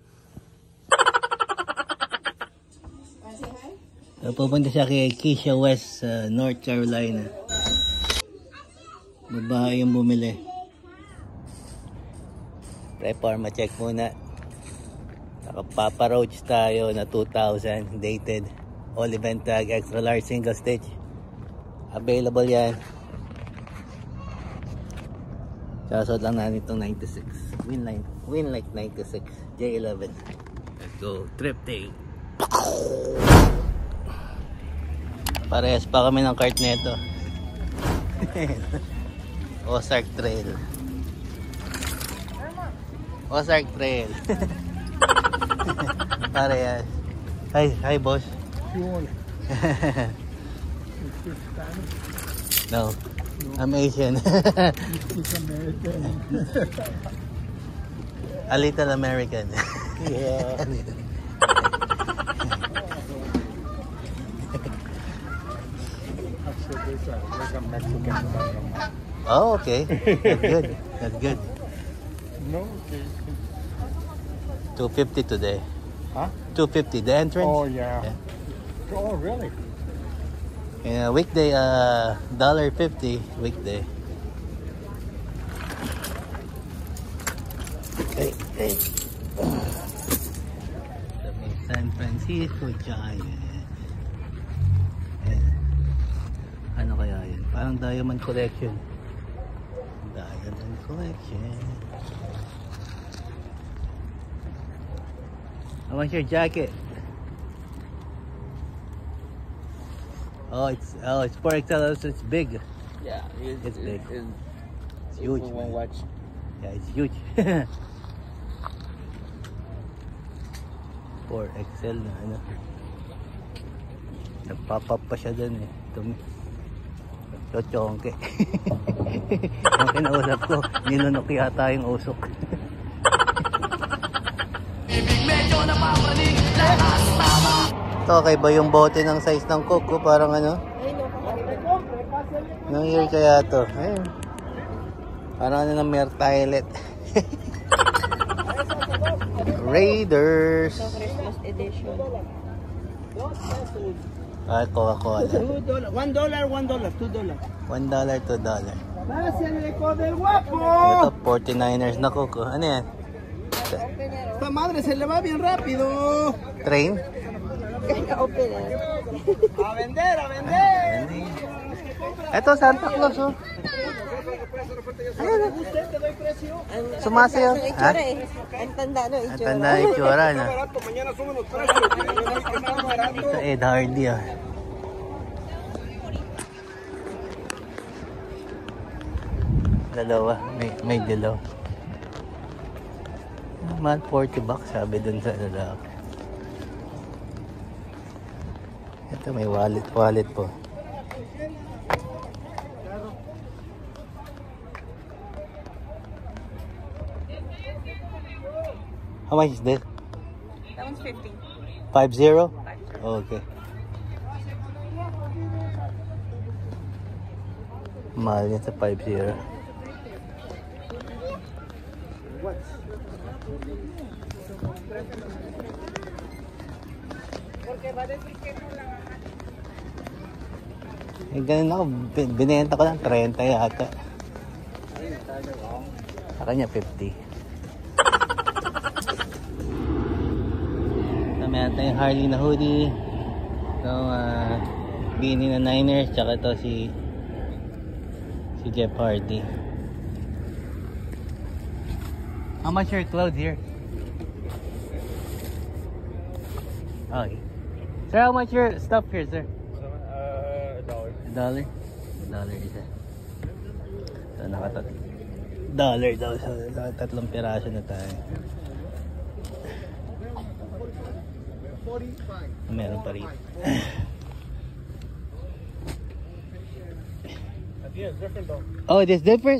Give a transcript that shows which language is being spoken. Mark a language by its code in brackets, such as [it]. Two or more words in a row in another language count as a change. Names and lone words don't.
[tl] Pupunta siya kay Keisha West sa North Carolina. Babae yung bumili. Pre-forma check muna. Papa Roach tayo na 2000 dated. [en] All event tag, extra large single stitch. [tl] Available yan. Sasod lang natin itong 96. Winlight 96. [en] J11. Let's go. Trip day. [tl] Parehas pa kami ng cart nito. Ozark Trail. Ozark Trail. Parehas. Hi boss. [en] No, I'm Asian. A little American. Yeah. Like a Mexican. Oh, okay. That's good. That's good. No. 250 today. Huh? 250 the entrance. Oh yeah. Oh really? Yeah, weekday $1.50 weekday. Hey. [tl] Sa may San Francisco Giant. Ano kaya yun? Parang Diamond Collection. Diamond Collection. [en] How much your jacket? Oh, it's 4XL, so it's big. Yeah, It's big. It's huge. One Man. watch. Yeah, it's huge. [tl] 4XL na ano. Nagpop up pa siya dun eh. Chochongke. Ang kinausap ko, ninunok yata yung usok. Ito, okay ba yung bote ng size ng Coke ko? Parang ano? Anong year kaya to? Ayun. Parang ano ng Mertilet. Raiders. [en] Christmas edition. Ah, Coca-Cola. $1, $2. $1, $2. [es] Del guapo. [tl] Ito, 49ers na Coke. Ano yan? [es] Esta madre se le va bien rápido. [en] Train? Opener. [es] A vender, a vender. [tl] Ito, Santa Claus, oh. Ayan, [es] Usted te doy precio. [tl] sumasayaw. Ang Ha? itsura eh. Ang tanda no, Ang itsura. tanda yung itsura, no? [es] Barato, mañana suben los precios. Más barato. [tl] Ito, Ed Hardy, ah. Dalawa. May dalaw. Naman, $40 sabi dun sa lalaki. Ito, may wallet po. [en] How much is this? That one's 50. 50? [tl] Okay. Mahal yan sa 50. Eh, ganun ako. Binenta ko lang 30 yata. Sa kanya 50. Meron tayong Harley na hoodie. Itong beanie na Niners. Tsaka ito si Jeff Hardy. [en] How much are your clothes here? Okay. Sir, how much your stuff here, sir? [tl] $1. $1 isa. So, $1 daw. So, tatlong piraso na tayo. Meron pa rin. [en] Oh, it is different?